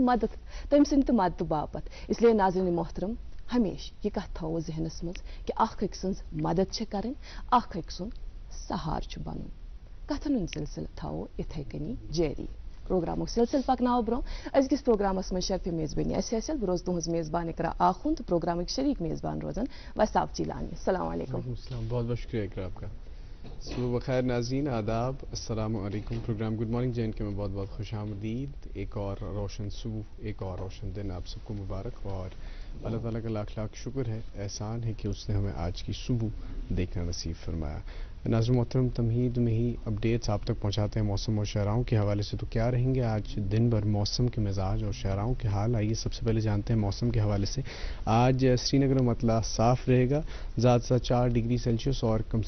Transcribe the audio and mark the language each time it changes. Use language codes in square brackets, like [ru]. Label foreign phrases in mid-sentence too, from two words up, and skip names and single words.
[ks] سٕنٛدِ تہِ مدتہٕ باپتھ اسلیے ناظریٖن محترم ہمیشہِ یہِ کتھ تھاوو ذہنس منٛز کہِ اکھ أکۍ سٕنٛز مدد چھِ کرٕنۍ اکھ أکۍ سُنٛد سہارٕ چھُ بنُن کتھن ہُنٛد سلسلہٕ تھاوو یِتھے کٔنی جٲری پروگرامُک سلسلہٕ پکناوو برونٛہہ أزکِس پروگرامس منٛز شرفہِ میزبٲنی اَسہِ حٲصِل بہٕ روزٕ تُہٕنٛز میزبان اقرا آخُن تہٕ پروگرامٕکۍ شریٖک میزبان روزن وساف چیلانی [ar] السلام علیکم [ur] بہت بہت شکریہ اقرا آپ کا صبح بخیر ناظرین آداب [ar] السلام علیکم [ur] پروگرام گڈ مارننگ جے اینڈ کے میں بہت بہت خوش آمدید ایک اور روشن صبح ایک اور روشن دن آپ سب کو مبارک اور اللہ تعالیٰ کا لاکھ لاکھ شکر ہے احسان ہے کہ اس نے ہمیں آج کی صبح دیکھنا نصیب فرمایا ناظرین محترم تمہید میں ہی اپڈیٹس آپ تک پہنچاتے ہیں موسم اور شہراؤں کے حوالے سے تو کیا رہیں گے آج دن بھر موسم کے مزاج اور شہراؤں کے حال آئیے سب سے پہلے جانتے ہیں موسم کے حوالے سے آج سری نگر میں مطلع صاف رہے گا زیادہ سے 4 ڈگری سیلسیس اور کم